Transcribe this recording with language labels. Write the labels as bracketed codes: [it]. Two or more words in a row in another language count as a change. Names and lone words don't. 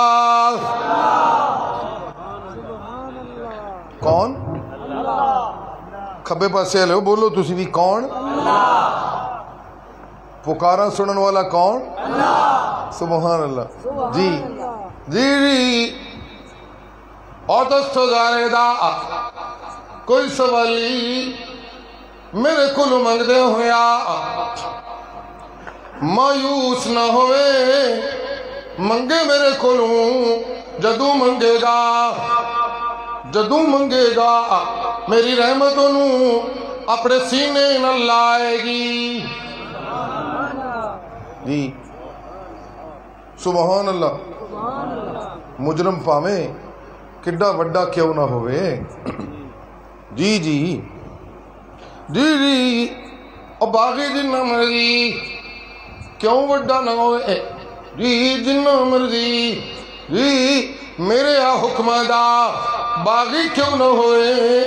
[pa] کون؟ کھبے پاسے لے بولو تسی بھی کون؟ پکارا سنن والا کون؟ [ar] سبحان اللہ۔ [pa] جی جی جی اور دستو دارے دا کوئی سوالی میرے کلو منگ دے ہویا، مایوس نہ ہوئے، منگے میرے کلو، جدو منگے گا، جدو منگے گا میری رحمتوں نو اپنے سینے نہ لائے گی۔ [ar] جی سبحان اللہ۔ [pa] مجرم پاویں کڈا وڈا کیوں نہ ہوئے، جی جی جی جی اور باغی جنہ مرضی کیوں وڈا نہ ہوئے، جی جنہ مرضی جی میرے حکمہ دا باغی کیوں نہ ہوئے۔